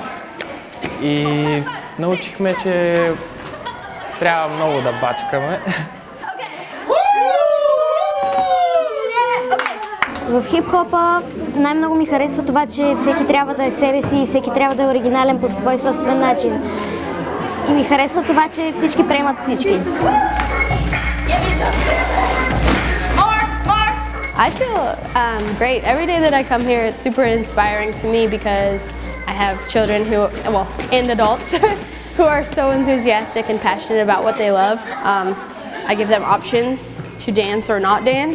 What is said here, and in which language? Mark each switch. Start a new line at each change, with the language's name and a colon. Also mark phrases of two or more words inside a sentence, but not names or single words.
Bulgarian: И научихме, че трябва много да бачкаме. В хип-хопа най-много ми харесва това, че всеки трябва да е себе си и всеки трябва да е оригинален по свой собствен начин. И ми харесва това, че всички приемат всички.
English: I feel great. Every day that I come here, it's super inspiring to me because I have children and adults who are so enthusiastic and passionate about what they love. I give them options to dance or not dance.